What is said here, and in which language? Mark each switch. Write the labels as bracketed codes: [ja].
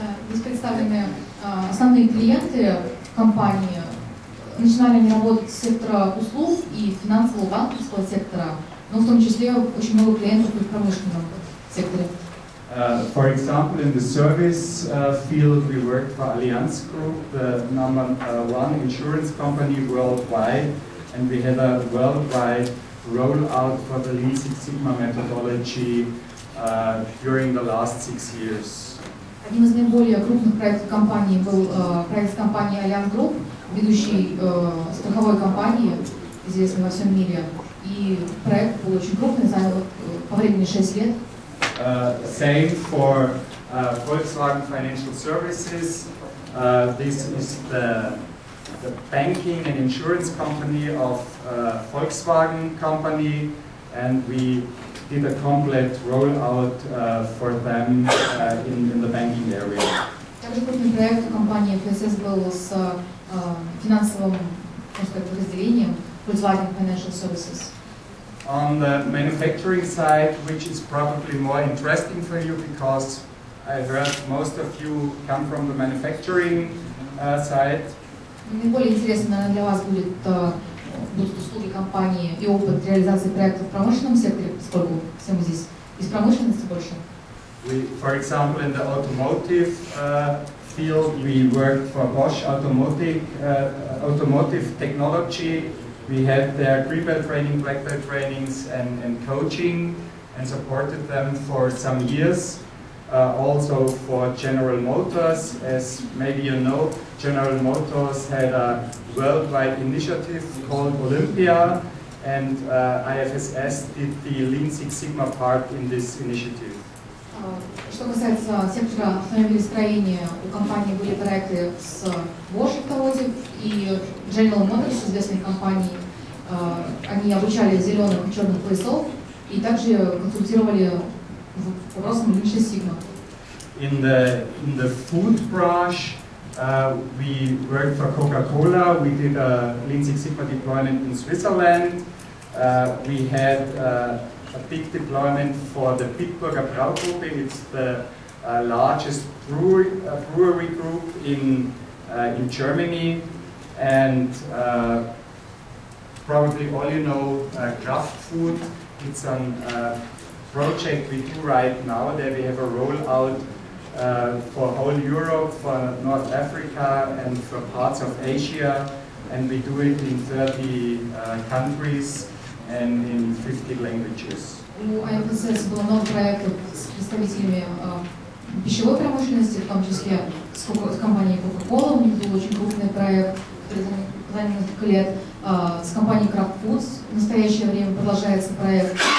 [ru] Здесь представлены основные клиенты компании. Начинали они работать с сектора услуг и финансового банковского сектора, но в том числе очень много клиентов и в промышленном секторе. [en] For example, in the service field, we worked for Allianz Group, the #1 insurance company worldwide, and we had a worldwide rollout for the Lean Six Sigma methodology during the last 6 years. [ru] Одним из наиболее крупных проектов компании был проект компании Allianz Group, ведущей страховой компании, известной во всем мире. И проект был очень крупный, занял по времени 6 лет. [en] Same for Volkswagen Financial Services. This is the the banking and insurance company of Volkswagen company, and we did a complete rollout for them in the banking area. [ru] Также крупный проект у компании IFSS был с финансовым, можно сказать, подразделением Volkswagen Financial Services. [en] On the manufacturing side, which is probably more interesting for you because I heard most of you come from the manufacturing side. [ru] Наиболее интересно, наверное, для вас будут услуги компании и опыт реализации проектов в промышленном секторе, поскольку все мы здесь из промышленности больше. [en] For example, in the automotive field, we worked for Bosch Automotive Technology. We had their green belt training, black belt trainings, and coaching, and supported them for some years. Also for General Motors, as maybe you know, General Motors had a worldwide initiative called Olympia, and IFSS did the Lean Six Sigma part in this initiative. [ru] Что касается сектора автомобилестроения, у компании были проекты с Bosch Automotive и General Motors, известной компанией. Они обучали зеленых и черных поясов и также консультировали в вопросах Lean Six Sigma. [en] In the food branch, we worked for Coca-Cola. We did a Lean Six Sigma deployment in Switzerland. We had a big deployment for the Bitburger Braugruppe. It's the largest brewery group in Germany, and probably all you know Kraft Food. It's a project we do right now that we have a rollout for whole Europe, for North Africa, and for parts of Asia, and we do it in 30 countries and in 50 languages. [ru] У IFSS был много проектов с представителями пищевой промышленности, в том числе с компанией Coca-Cola. У них был очень крупный проект, который занял несколько лет. С компанией Kraft Foods в настоящее время продолжается проект.